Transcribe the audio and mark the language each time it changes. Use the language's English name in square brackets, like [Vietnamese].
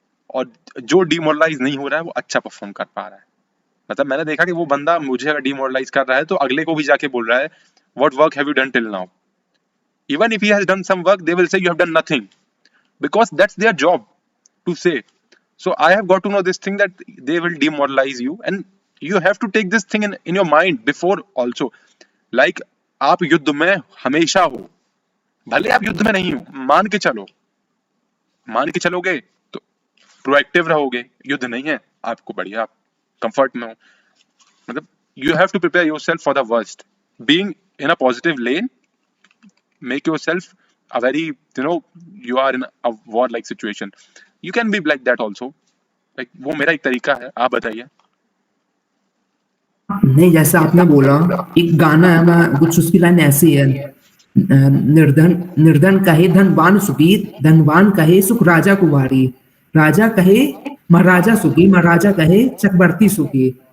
[Hindi] और जो डिमोरलाइज नहीं हो रहा है वो अच्छा परफॉर्म कर पा रहा है। मतलब मैंने देखा कि वो बंदा मुझे अगर डिमोरलाइज कर रहा है तो अगले को भी जाके बोल रहा है, [English] What work have you done till now. Even if he has done some work they will say you have done nothing, because that's their job to say. So I have got to know this thing that they will demoralize you, and you have to take this thing in your mind before also. [Hindi] Like आप युद्ध में हमेशा हो, भले आप युद्ध में नहीं हो, मान के चलोगे तो प्रोएक्टिव रहोगे, युद्ध नहीं है आपको, बढ़िया आप कंफर्ट में हो। [English] मतलब you have to prepare yourself for the worst, being in a positive lane, make yourself a very, you are in a war like situation, you can be like that also, like [Hindi] वो मेरा एक तरीका है। आप बताइए। नहीं, जैसे आपने बोला, एक गाना है, मैं कुछ उसकी लाइन ऐसी है, निर्धन निर्धन कहे धनवान सुखी, धनवान कहे सुख राजा कुमारी, राजा कहे महाराजा सुखी, महाराजा कहे चक्रवर्ती सुखी,